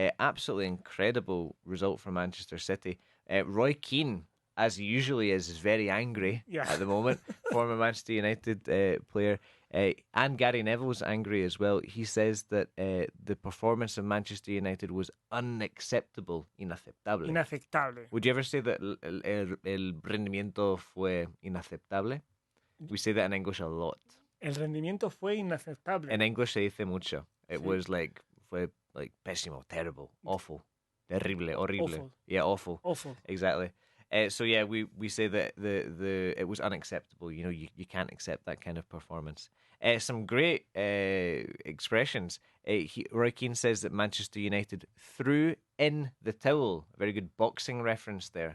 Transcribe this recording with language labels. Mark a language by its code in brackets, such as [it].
[en] Absolutely incredible result for Manchester City. Roy Keane, as he usually is very angry at the moment. Former Manchester United player. And Gary Neville's angry as well. He says that the performance of Manchester United was unacceptable, inaceptable. [es] Inaceptable. [en] Would you ever say that [es] el rendimiento fue inaceptable? [en] We say that in English a lot. [es] El rendimiento fue inaceptable. [en] In English [es] se dice mucho. [en] It was [es] fue pésimo, [en] terrible, awful, terrible, horrible. Awful. Yeah, awful. Awful. Exactly. So yeah, we say that the it was unacceptable. You know, you can't accept that kind of performance. Some great expressions. Roy Keane says that Manchester United threw in the towel. A very good boxing reference there.